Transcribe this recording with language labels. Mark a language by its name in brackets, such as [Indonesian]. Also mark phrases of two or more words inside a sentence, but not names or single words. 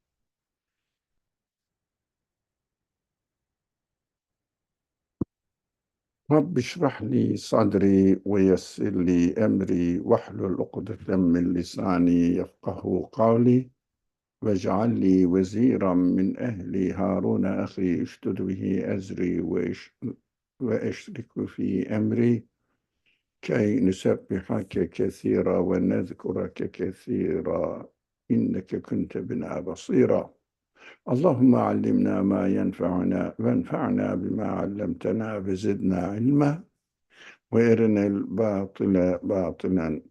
[Arabic] رب اشرح لي صدري ويسر لي أمري واحلل عقدة من لساني يفقهوا قولي واجعل لي وزيرا من أهلي هارون أخي اشدد به أزري وأشركه في أمري كي نسبحك كثيرا ونذكرك كثيرا إنك كنت بنا بصيرا اللهم علمنا ما ينفعنا وانفعنا بما علمتنا وزدنا علما وارنا الباطل باطلا